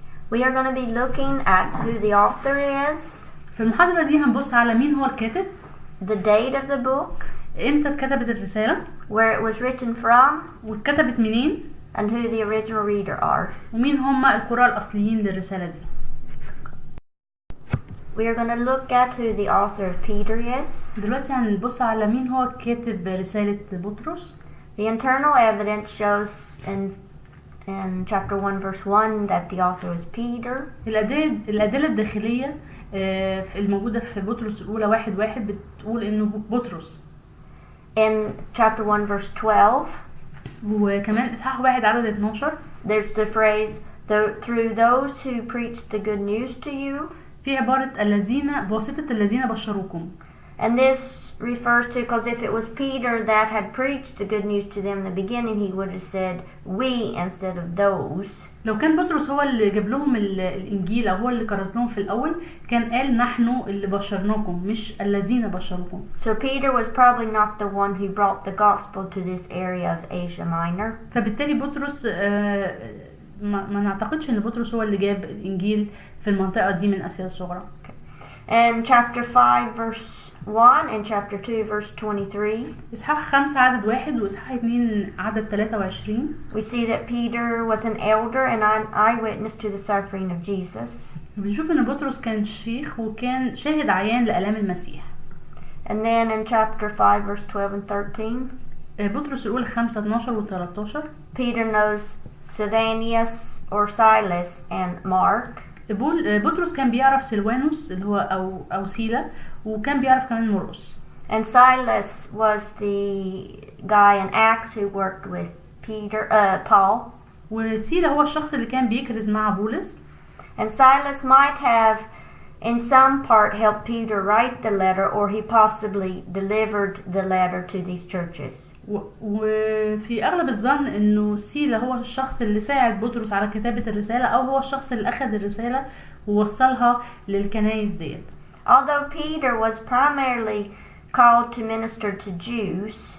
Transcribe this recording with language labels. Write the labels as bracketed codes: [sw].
[en] We are going to be looking at who the author is, [ar] في المحاضرة دي هنبص على مين هو الكاتب، [en] the date of the book, [ar] امتى اتكتبت الرسالة، [en] where it was written from, [ar] واتكتبت منين، [en] and who the original reader are. [ar] ومين هم القراء الأصليين للرسالة دي. [en] We are going to look at who the author of Peter is. [ar] دلوقتي هنبص على مين هو كاتب رسالة بطرس. [en] The internal evidence shows in chapter 1 verse 1 that the author was Peter. [ar] الأدلة الداخلية الموجودة في بطرس الأولى 1:1 بتقول إنه بطرس. [en] In chapter 1 verse 12, [ar] وكمان إصحاح 1 عدد 12 [en] there's the phrase through those who preached the good news to you. [ar] في عبارة بواسطة الذين بشروكم. [en] And this refers to, because if it was Peter that had preached the good news to them in the beginning, he would have said we instead of those. [ar] لو كان بطرس هو اللي جاب لهم الإنجيل أو هو اللي كرز لهم في الأول، كان قال نحن اللي بشرناكم مش الذين بشروكم. [en] So Peter was probably not the one who brought the gospel to this area of Asia Minor. [ar] فبالتالي بطرس ما نعتقدش إن بطرس هو اللي جاب الإنجيل في المنطقة دي من آسيا الصغرى. [en] In chapter 5 verse 1 and chapter 2 verse 23, [ar] إصحاح 5 عدد 1 وإصحاح 2 عدد 23, [en] we see that Peter was an elder and an eyewitness to the suffering of Jesus. [ar] بنشوف إن بطرس كان شيخ وكان شاهد عيان لآلام المسيح. [en] And then in chapter 5 verse 12 and 13, [ar] بطرس الأولى 5 12 و 13, [en] Peter knows Silvanus or Silas and Mark. [ar] بطرس كان بيعرف سلوانوس اللي هو أو سيلا، وكان بيعرف كمان مرقس. [en] And Silas was the guy in Acts who worked with Paul. [ar] وسيلا هو الشخص اللي كان بيكرز مع بولس. [en] And Silas might have in some part helped Peter write the letter, or he possibly delivered the letter to these churches. [ar] وفي أغلب الظن إنه سيلا هو الشخص اللي ساعد بطرس على كتابة الرسالة، أو هو الشخص اللي أخذ الرسالة ووصلها للكنائس ديت. [en] Although Peter was primarily called to minister to Jews,